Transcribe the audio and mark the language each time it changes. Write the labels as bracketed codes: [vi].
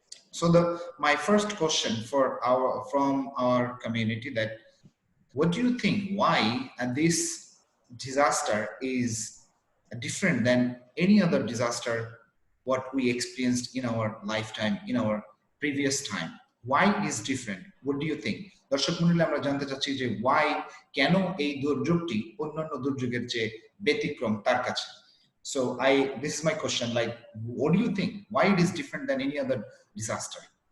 [en] So my first question from our community, that what do you think, why this disaster is different than any other disaster what we experienced in our lifetime, in our previous time? Why is different? What do you think? [bn] দর্শক মণ্ডলী, আমরা জানতে চাচ্ছি যে [en] why, [bn] কেন এই দুর্যোগটি অন্যান্য দুর্যোগের চেয়ে ব্যতিক্রম তার কাছে। [en] So this is my question, like what do you think, why it is different than any other disaster?